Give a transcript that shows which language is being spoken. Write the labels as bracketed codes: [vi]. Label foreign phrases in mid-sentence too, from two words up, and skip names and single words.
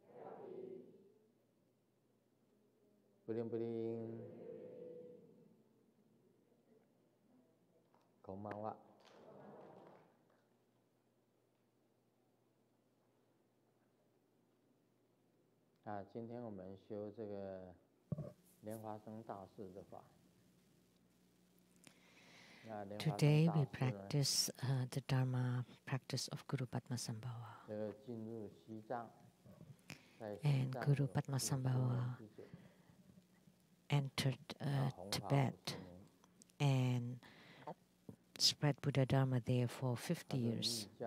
[ja] ブリンブリン。こんばんは。 [zh] 今天我们修这个莲花生大士的法。 [en] Today we practice the Dharma practice of Guru Padmasambhava. And Guru Padmasambhava entered Tibet and spread Buddha Dharma there for 50 years.